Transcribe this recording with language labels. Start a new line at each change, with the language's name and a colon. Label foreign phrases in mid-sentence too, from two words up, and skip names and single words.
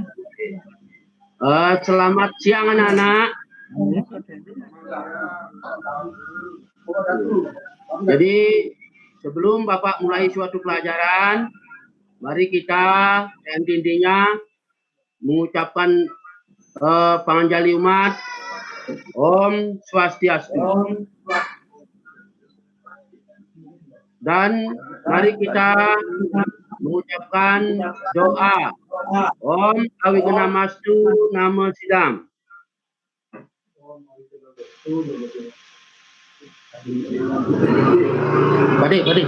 Indonesian: Selamat siang anak-anak. Jadi sebelum Bapak mulai suatu pelajaran, mari kita intinya mengucapkan
Balinese: panganjali umat.
Sanskrit: Om Swastiastu.
Indonesian: Dan mari kita mengucapkan doa.
Sanskrit: Om Awigenamastu Namo Sidam.
Indonesian: Pade.